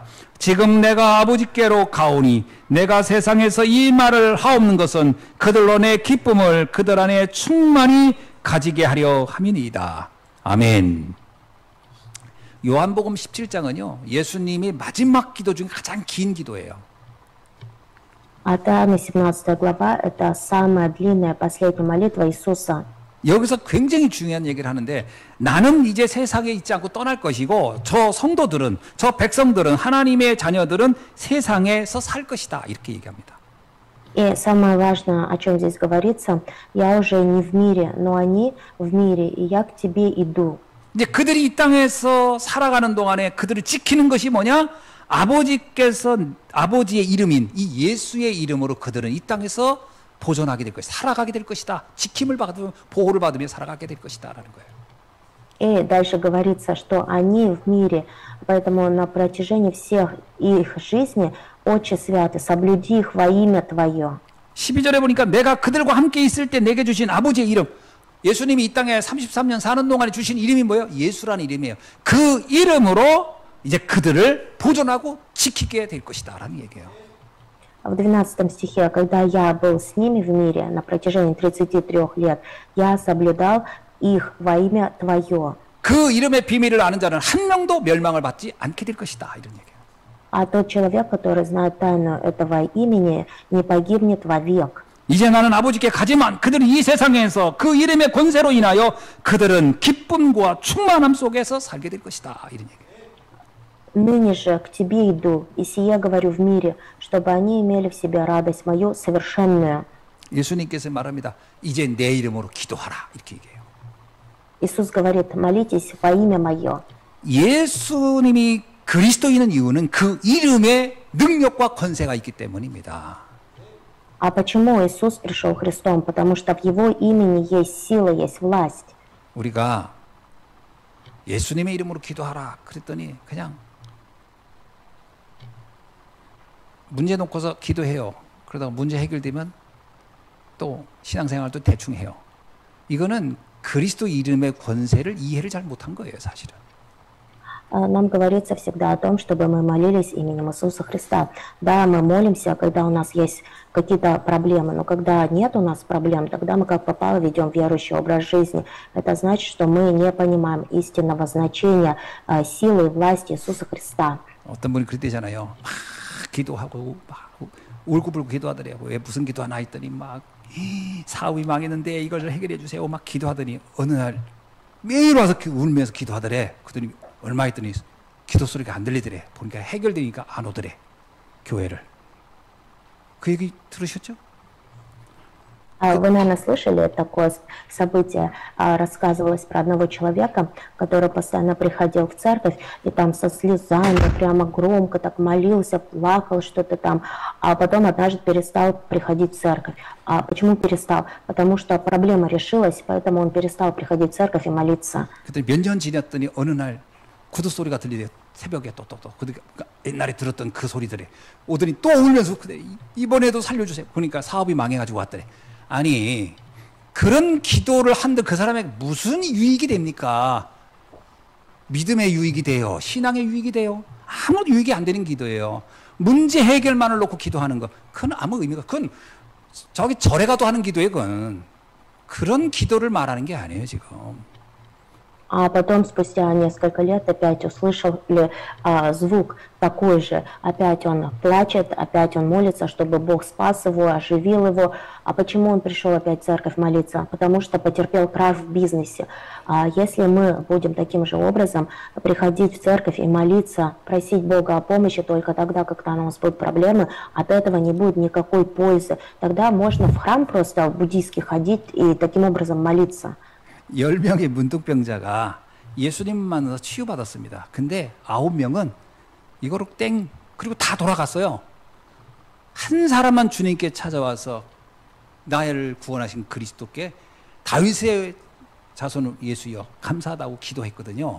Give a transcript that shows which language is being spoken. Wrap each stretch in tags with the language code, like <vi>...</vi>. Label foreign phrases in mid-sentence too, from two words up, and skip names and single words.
<ko>지금 내가 아버지께로 가오니 내가 세상에서 이 말을 하옵는 것은 그들로 내 기쁨을 그들 안에 충만히 가지게 하려 함이니이다. 아멘. 요한복음 17장은요. 예수님이 마지막 기도 중에 가장 긴 기도예요.</ko> <ru>От Иоанна 17 глава – это самая длинная последняя молитва Иисуса.</ru> <ko>여기서 굉장히 중요한 얘기를 하는데 나는 이제 세상에 있지 않고 떠날 것이고 저 성도들은 저 백성들은 하나님의 자녀들은 세상에서 살 것이다 이렇게 얘기합니다.</ko> <ru>И самое важное, о чем здесь говорится, я уже не в мире, но они в мире, и я к тебе иду.</ru> <ko>이제 그들이 이 땅에서 살아가는 동안에 그들을 지키는 것이 뭐냐? 아버지께서 아버지의 이름인 이 예수의 이름으로 그들은 이 땅에서 보존하게 될 것이다. 살아가게 될 것이다. 지킴을 받으며 보호를 받으며 살아가게 될 것이다 라는 거예요.</ko> <ru>И дальше говорится, что они в мире, поэтому на протяжении всех их жизни Отче святый, соблюди их во имя Твое.</ru> <ko>12절에 보니까 내가 그들과 함께 있을 때 내게 주신 아버지의 이름. 예수님이 이 땅에 33년 사는 동안에 주신 이름이 뭐예요? 예수라는 이름이에요. 그 이름으로 이제 그들을 보존하고 지키게 될 것이다 라는 얘기예요.</ko> <ru>В 12 стихе, когда я был с ними в мире на протяжении 33 лет, я соблюдал их во имя Твое.</ru> <ko>그 이름의 비밀을 아는 자는 한 명도 멸망을 받지 않게 될 것이다 이런 얘기예요.</ko> <ru>А тот человек, который знает тайну этого имени, не погибнет вовек.</ru> <ko>이제 나는 아버지께 가지만 그들은 이 세상에서 그 이름의 권세로 인하여 그들은 기쁨과 충만함 속에서 살게 될 것이다 이런 얘기예요.</ko> <ru>Ныне же к Тебе иду, и сие говорю в мире, чтобы они имели в себе радость мою совершенную.</ru> <ko>예수님께서 말합니다. 이제 내 이름으로 기도하라 이렇게 얘기해요.</ko> <ru>Иисус говорит, молитесь во имя мое.</ru> <ko>예수님이 그리스도인은 이유는 그 이름의 능력과 권세가 있기 때문입니다.</ko> <ru>А почему Иисус пришел Христом? Потому что в Его имени есть сила, есть власть.</ru> <ko>우리가 예수님의 이름으로 기도하라 그랬더니 그냥 문제 놓고서 기도해요. 그러다가 문제 해결되면 또 신앙생활도 대충 해요. 이거는 그리스도 이름의 권세를 이해를 잘 못한 거예요, 사실은.</ko> <ru>Нам говорится всегда о том, чтобы мы молились именем Иисуса Христа. Да, мы молимся, когда у нас есть какие-то проблемы, но когда нет у нас проблем, тогда мы как попало ведем верующий образ жизни. Это значит, что мы не понимаем истинного значения силы и власти Иисуса Христа.</ru> <ko>어떤 분이 그랬대잖아요. 막 기도하고 막 울고불고 기도하더래요. 왜 무슨 기도하나 했더니 막 사업이 망했는데 이걸 해결해 주세요. 막 기도하더니 어느 날 매일 와서 울면서 기도하더래. 그랬더니 얼마 있더니 기도 소리가 안 들리더래. 보니까 해결되니까 안 오더래. 교회를. 그 얘기 들으셨죠?</ko> <ru>Вы, наверное, слышали такое событие. Рассказывалось про одного человека, который постоянно приходил в церковь и там со слезами прямо громко так молился, плакал что-то там, а потом однажды перестал приходить в церковь. А почему перестал? Потому что проблема решилась, поэтому он перестал приходить в церковь и молиться.</ru> <ko>그때 몇 년 지났더니 어느 날 구두 소리가 들리대요. 새벽에 또 옛날에 들었던 그 소리들에 오더니 또 울면서 이번에도 살려주세요. 그러니까 사업이 망해가지고 왔더래. 아니 그런 기도를 한들 그 사람에게 무슨 유익이 됩니까? 믿음의 유익이 돼요. 신앙의 유익이 돼요. 아무 유익이 안 되는 기도예요. 문제 해결만을 놓고 기도하는 거 그건 아무 의미가 그건 저기 절에 가도 하는 기도예요. 그건 그런 기도를 말하는 게 아니에요 지금.</ko> <ru>А потом, спустя несколько лет, опять услышали звук такой же. Опять он плачет, опять он молится, чтобы Бог спас его, оживил его. А почему он пришел опять в церковь молиться? Потому что потерпел крах в бизнесе. А если мы будем таким же образом приходить в церковь и молиться, просить Бога о помощи только тогда, когда у нас будут проблемы, от этого не будет никакой пользы. Тогда можно в храм просто буддийский ходить и таким образом молиться.</ru> <ko>10명의 문둥병자가 예수님 만나서 치유받았습니다. 근데 9명은 이거로 땡 그리고 다 돌아갔어요. 한 사람만 주님께 찾아와서 나를 구원하신 그리스도께 다윗의 자손 예수여 감사하다고 기도했거든요.</ko>